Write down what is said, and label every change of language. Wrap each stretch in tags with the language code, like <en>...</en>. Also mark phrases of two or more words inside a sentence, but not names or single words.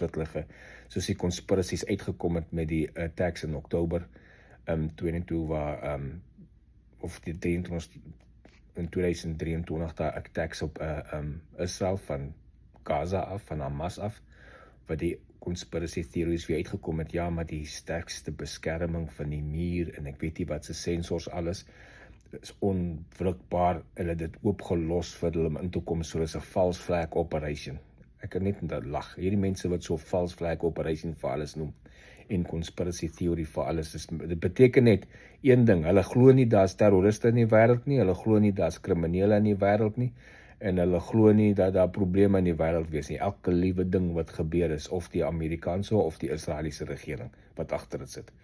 <af>die conspiracies uitgekom het met die attacks in Oktober 22 waar, of die 23 in 2023 daar attacks op Israel van Gaza af, van Hamas af, wat die</af> <en>conspiracy theories</en> <af>weer uitgekom het, ja, maar die sterkste beskerming van die muur, en ek weet nie wat se sensors alles, is onwrikbaar, hulle het dit oopgelos vir hulle om in te kom, so dis 'n</af> <en>false flag operation.</en> <af>Ek kan net dat lag, hierdie mense wat so</af> <en>false flag operation</en> <af>vir alles noem, en</af> <en>conspiracy theory</en> <af>vir alles, dit beteken net een ding, hulle glo nie daar's terroriste in die wêreld nie, hulle glo nie daar's kriminele in die wêreld nie, en hulle glo nie dat daar probleme in die wêreld wees nie. Elke liewe ding wat gebeur is, of die Amerikaanse of die Israeliese regering wat agter dit sit.</af>